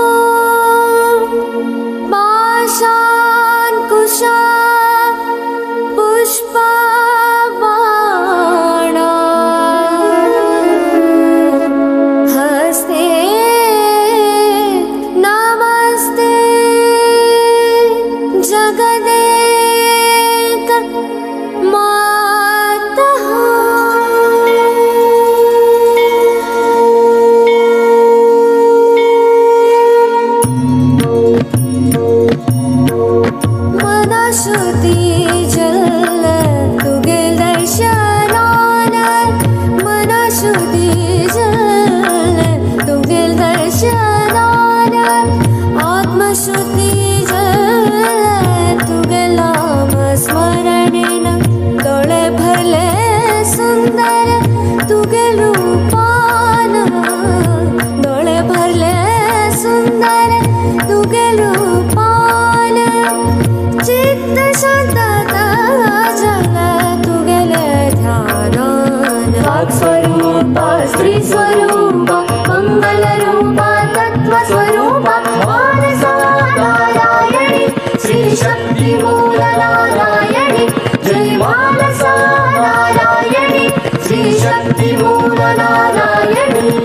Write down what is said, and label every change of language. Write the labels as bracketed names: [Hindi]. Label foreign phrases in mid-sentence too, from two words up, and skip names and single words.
[Sanskrit] पाशाङ्कुशा पुष्पबाणा हस्ते नमस्ते जगदेक मातः। [Konkani] मनश्रुति जल तुगे दर्शनान मनश्रुति जल तुगे दर्शनान आत्मश्रुति जल तुगे नाम स्मरणेन तोळे भरले सुंदर तुगे रूपान तोळे भरले सुंदर तुगे रूपान चित्त शांतता जल तुगेले ध्यानान वाक्स्वरूप स्त्री स्वरूप मंगल रूप तत्व स्वरूप मानसा नारायणी श्री शक्ति मूल नारायणी जय मानसा नारायणी श्री शक्ति मूल नारायणी।